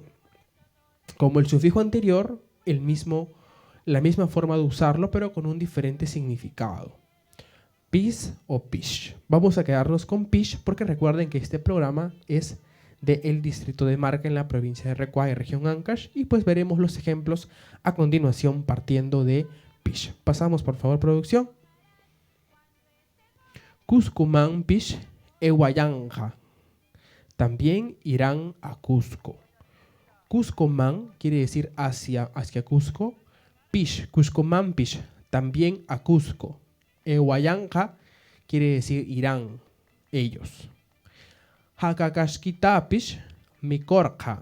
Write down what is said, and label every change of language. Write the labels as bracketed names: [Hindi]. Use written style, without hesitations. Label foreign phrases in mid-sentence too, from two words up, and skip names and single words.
[Spanish] Como el sufijo anterior, la misma forma de usarlo, pero con un diferente significado. Pis o pish. Vamos a quedarnos con pish porque recuerden que este programa es del distrito de Marca en la provincia de Recuay, región Ancash, y pues veremos los ejemplos a continuación partiendo de pish. Pasamos, por favor, producción. [Quechua] Cuscumán pish ehuayanja. [Spanish] También irán a Cusco. Cuscomán quiere decir hacia Cusco. [Quechua] Pish, Cuscomán pish, [Spanish] también a Cusco. Ehuayanja quiere decir irán, ellos. [Quechua] Hakakashkitapish, mikorja.